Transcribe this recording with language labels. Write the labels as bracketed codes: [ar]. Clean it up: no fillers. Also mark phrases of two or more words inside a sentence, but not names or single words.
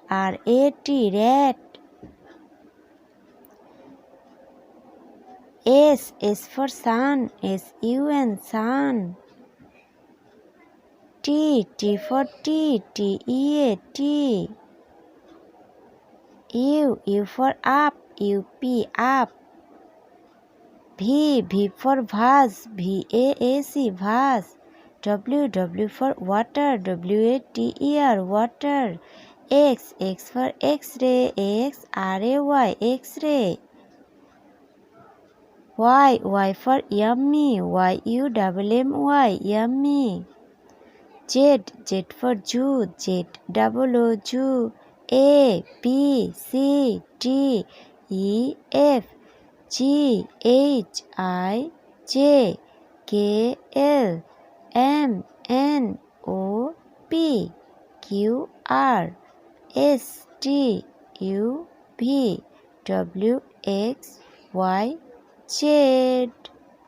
[en] R A T rat. S. S for sun. S U N sun. T. T for tea. T E A tea. U. U for up. U P up. V. V for vase. V A S E vase. W. W for water. W A T E R water. X. X for X-ray. X R A Y X-ray. Y. Y for yummy. Y U M Y yummy. Z. Z for zoo. Z O zoo. A B C D E F G H I J K L M N O P Q R S T U V W X Y Z.